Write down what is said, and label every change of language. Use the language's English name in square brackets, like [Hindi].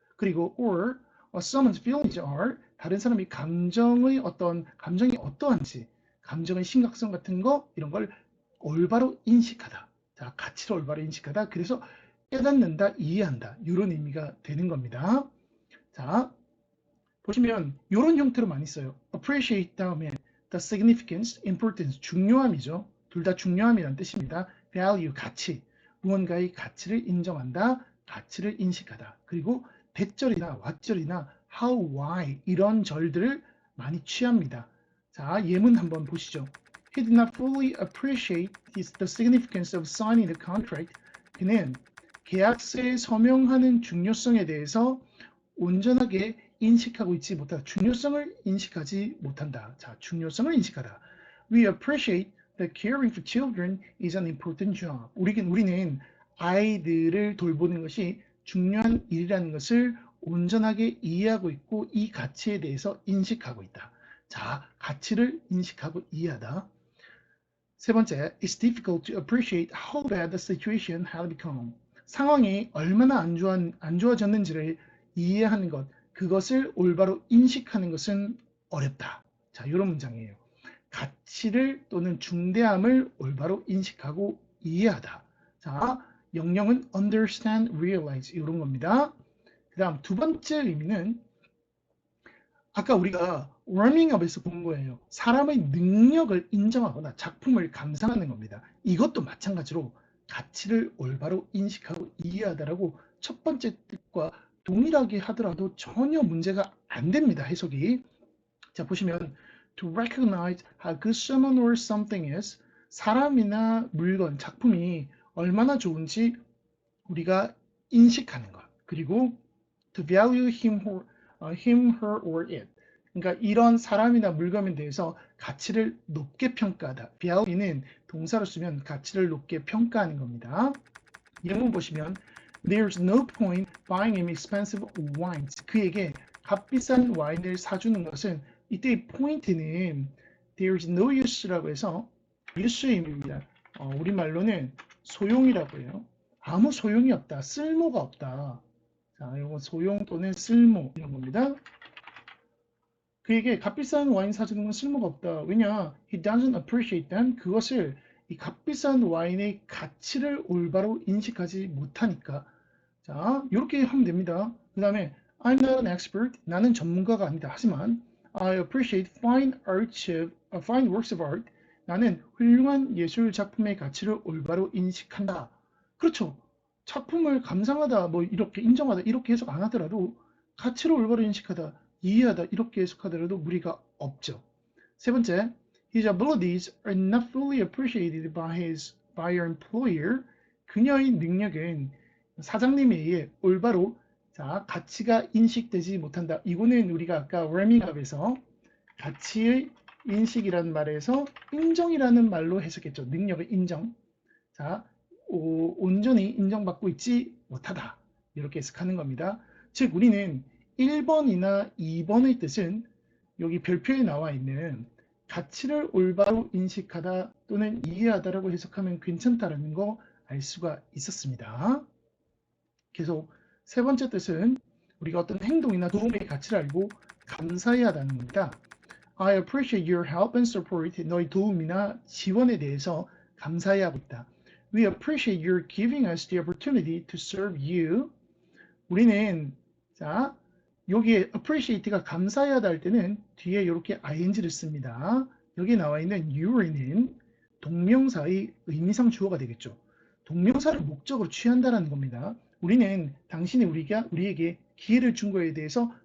[Korean] 그리고 [English] or someone's feelings are [Korean] 다른 사람이 감정이 어떠한지 감정의 심각성 같은 거 이런 걸 올바로 인식하다. 자, 가치를 올바로 인식하다. 그래서 깨닫는다, 이해한다. 이런 의미가 되는 겁니다. 자, 보시면 이런 형태로 많이 써요. appreciate 다음에 the significance, importance, 중요함이죠. 둘 다 중요함이라는 뜻입니다. value, 가치, 무언가의 가치를 인정한다, 가치를 인식하다. 그리고 대절이나 왓절이나 how, why 이런 절들을 많이 취합니다. 자, 예문 한번 보시죠. [English] He did not fully appreciate the significance of signing the contract. [Korean] 그는 계약서에 서명하는 중요성에 대해서 온전하게 인식하고 있지 못하다. 중요성을 인식하지 못한다. 자, 중요성을 인식하다. [English] We appreciate that caring for children is an important job. [Korean] 우리는 아이들을 돌보는 것이 중요한 일이라는 것을 온전하게 이해하고 있고 이 가치에 대해서 인식하고 있다. 자, 가치를 인식하고 이해하다. 세 번째, [English] it's difficult to appreciate how bad the situation had become. [Korean] 상황이 얼마나 안 좋아졌는지를 이해하는 것, 그것을 올바로 인식하는 것은 어렵다. 자, 이런 문장이에요. 가치를 또는 중대함을 올바로 인식하고 이해하다. 자, 영영은 understand, realize 이런 겁니다. 그 다음 두 번째 의미는 아까 우리가 워밍업에서 본 거예요. 사람의 능력을 인정하거나 작품을 감상하는 겁니다. 이것도 마찬가지로 가치를 올바로 인식하고 이해하다라고 첫 번째 뜻과 동일하게 하더라도 전혀 문제가 안 됩니다. 해석이. 자, 보시면 [English] to recognize how good someone or something is [Korean] 사람이나 물건, 작품이 얼마나 좋은지 우리가 인식하는 것. [English] 그리고 to value him, her or it. [Korean] 그러니까 이런 사람이나 물건에 대해서 가치를 높게 평가하다. value는 동사로 쓰면 가치를 높게 평가하는 겁니다. 예문 보시면 [English] There's no point buying him expensive wines. [Korean] 그에게 값비싼 와인을 사주는 것은 이때의 포인트는 [English] There's no use [Korean] 라고 해서 use의 의미입니다. 우리말로는 소용이라고 해요. 아무 소용이 없다. 쓸모가 없다. 자, 이거 소용 또는 쓸모 이런 겁니다. 그에게 값비싼 와인 사주는 건 쓸모가 없다. 왜냐? [English] He doesn't appreciate them. [Korean] 그것을 이 값비싼 와인의 가치를 올바로 인식하지 못하니까. 자, 이렇게 하면 됩니다. 그 다음에 [English] I'm not an expert. [Korean] 나는 전문가가 아니다. [English] 하지만 I appreciate fine works of art. [Korean] 나는 훌륭한 예술 작품의 가치를 올바로 인식한다. 그렇죠. 작품을 감상하다, 뭐 이렇게 인정하다 이렇게 해석 안 하더라도 가치를 올바로 인식하다, 이해하다 이렇게 해석하더라도 무리가 없죠. [English] 세 번째, his abilities are not fully appreciated by your employer. [Korean] 그녀의 능력은 사장님에 의해 올바로 자, 가치가 인식되지 못한다. 이거는 우리가 아까 워밍업에서 가치의 인식이라는 말에서 인정이라는 말로 해석했죠. 능력의 인정. 자, 온전히 인정받고 있지 못하다. 이렇게 해석하는 겁니다. 즉 우리는 1번이나 2번의 뜻은 여기 별표에 나와 있는 가치를 올바로 인식하다 또는 이해하다라고 해석하면 괜찮다라는 거 알 수가 있었습니다. 계속 세 번째 뜻은 우리가 어떤 행동이나 도움의 가치를 알고 감사해야 하다는 겁니다. [English] I appreciate your help and support. [Korean] 너의 도움이나 지원에 대해서 감사해야 하고 있다. [English] We appreciate your giving us the opportunity to serve you. [Korean] 우리는 자 여기에 appreciate가 감사해야다 할 때는 뒤에 이렇게 ing를 씁니다. 여기 나와 있는 you는 동명사의 의미상 주어가 되겠죠. 동명사를 목적으로 취한다는 겁니다. 우리는 당신이 우리에게 기회를 준 거에 대해서